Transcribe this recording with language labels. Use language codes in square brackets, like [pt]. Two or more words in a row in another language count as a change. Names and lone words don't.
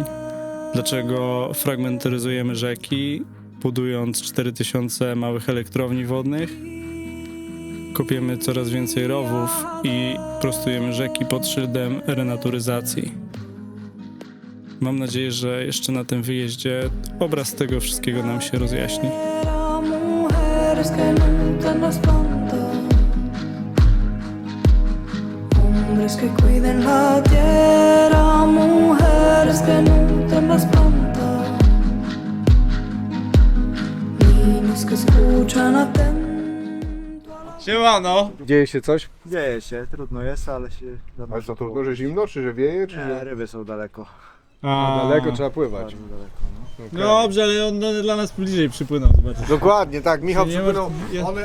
[pl] Dlaczego fragmentaryzujemy rzeki, budując 4000 małych elektrowni wodnych? Kopiemy coraz więcej rowów i prostujemy rzeki pod szyldem renaturyzacji. Mam nadzieję, że jeszcze na tym wyjeździe obraz tego wszystkiego nam się rozjaśni. [es] Hombres que cuiden la tierra, mujeres que nutren las plantas, niños que escuchan atentos. [pl] Siemano! Dzieje się coś? Dzieje się, trudno jest, ale się... Ale co, to że zimno, czy że wieje, czy Nie, że... ryby są daleko. Daleko trzeba pływać. Bardzo daleko, no. Okej. Dobrze, ale on dla nas bliżej przypłynął, zobaczysz. Dokładnie, tak, Michał Nie ma- przypłynął. ja-